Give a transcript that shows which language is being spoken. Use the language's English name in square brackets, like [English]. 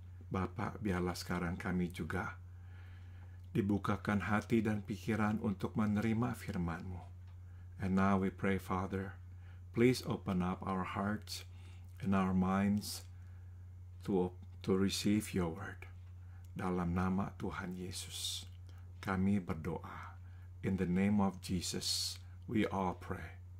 [Indonesian] Bapa, biarlah sekarang kami juga dibukakan hati dan pikiran untuk menerima firman-Mu. [English] And now we pray, Father, please open up our hearts and our minds to receive Your word. [Indonesian] Dalam nama Tuhan Yesus, kami berdoa. [English] In the name of Jesus, we all pray.